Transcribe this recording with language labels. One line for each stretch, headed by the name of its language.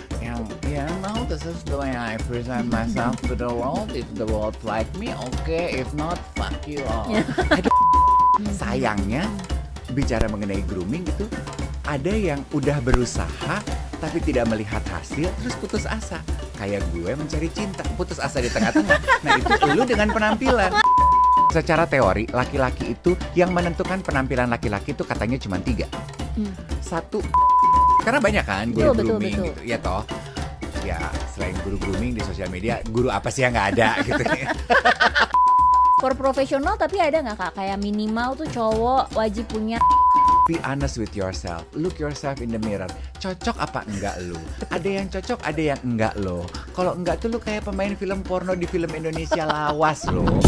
Indonesian: Yang
English: no, this is the way I present myself to the world. If the world like me, okay. If not, fuck you all.
Indonesian: Sayangnya bicara mengenai grooming gitu, ada yang udah berusaha tapi tidak melihat hasil terus putus asa. Kayak gue mencari cinta, putus asa di tengah-tengah. Nah itu lu dengan penampilan. Secara teori, laki-laki itu yang menentukan penampilan laki-laki itu katanya cuma 3. Satu, karena banyak kan guru grooming gitu, ya toh. Ya selain guru grooming di sosial media, guru apa sih yang nggak ada gitu. For profesional tapi ada nggak Kak kayak minimal tuh cowok wajib punya.
English: Be honest with yourself. Look yourself in the mirror.
Indonesian: Cocok apa enggak lu? Ada yang cocok, ada yang enggak lo. Kalau enggak tuh lu kayak pemain film porno di film Indonesia lawas lo.